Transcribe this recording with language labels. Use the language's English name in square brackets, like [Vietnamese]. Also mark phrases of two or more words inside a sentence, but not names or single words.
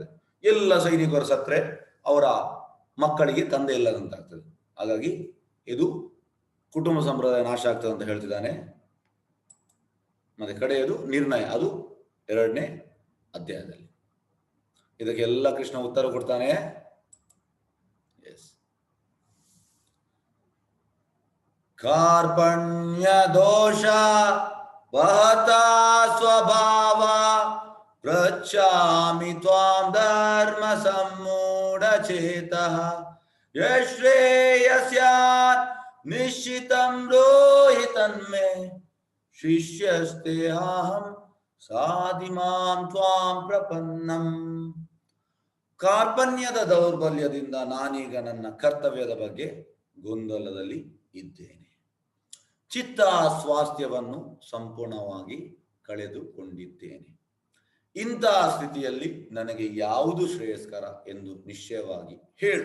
[Kannada] ಎಲ್ಲ ಸೈನಿಕರು ಸತ್ರೆ ಅವರ ಮಕ್ಕಳಿಗೆ ತಂದೆ ಇಲ್ಲದಂತಾಗ್ತದೆ. ಹಾಗಾಗಿ ಇದು ಕುಟುಂಬ ಸಂಪ್ರದಾಯ ನಾಶ ಆಗ್ತದೆ ಅಂತ ಹೇಳ್ತಿದ್ದಾನೆ. ಮತ್ತೆ ಕಡೆಯದು ನಿರ್ಣಯ, ಅದು 2ನೇ ಅಧ್ಯಾಯದಲ್ಲಿ. ಇದಕ್ಕೆಲ್ಲ ಕೃಷ್ಣ ಉತ್ತರ ಕೊಡ್ತಾನೆ. [Sanskrit] ಕಾರ್ಪಣ್ಯ ದೋಷ ವಹತಾ ಸ್ವಭಾವ ಪೃಚ್ಛಾಮಿ ತ್ವಾಂ ಧರ್ಮ ಸಮ್ಮೂಢ ಚೇತಃ ಯಶ್ರೇಯಸ್ಯಾತ್ ನಿಶ್ಚಿತಂ ಬ್ರೂಹಿ ತನ್ಮೇ ಶಿಷ್ಯಸ್ತೆಹಂ ಸಾಧಿಮಾಂ ತ್ವಾಂ ಪ್ರಪನ್ನಂ. [Kannada] ಕಾರ್ಪಣ್ಯದ ದೌರ್ಬಲ್ಯದಿಂದ ನಾನೀಗ ನನ್ನ ಕರ್ತವ್ಯದ ಬಗ್ಗೆ ಗೊಂದಲದಲ್ಲಿ ಇದ್ದೇನೆ. ಚಿತ್ತ ಸ್ವಾಸ್ಥ್ಯವನ್ನು ಸಂಪೂರ್ಣವಾಗಿ ಕಳೆದುಕೊಂಡಿದ್ದೇನೆ. ಇಂತಹ ಸ್ಥಿತಿಯಲ್ಲಿ ನನಗೆ ಯಾವುದು ಶ್ರೇಯಸ್ಕರ ಎಂದು ನಿಶ್ಚಯವಾಗಿ ಹೇಳು.